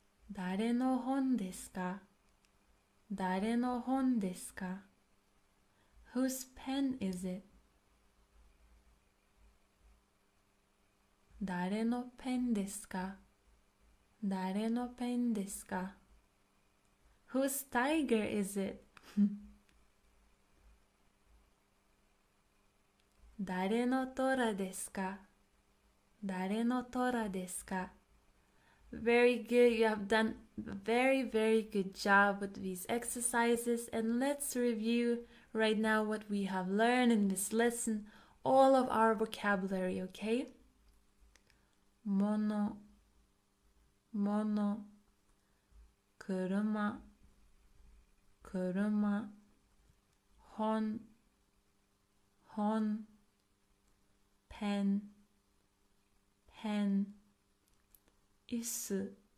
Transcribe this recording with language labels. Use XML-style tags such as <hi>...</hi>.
<ja>誰の本ですか誰の本ですか</ja> <en>Whose pen is it?</en> <ja>誰のペンですか誰のペンですか</ja> <en>Whose tiger is it?</en> <ja>誰の虎ですか誰の虎ですか</ja> <en>Very good, you have done a very, very good job with these exercises, and let's review right now what we have learned in this lesson, all of our vocabulary, okay?</en> <ja>Mono, mono, kuruma, kuruma, hon, hon, pen, pen, 椅子、</ja>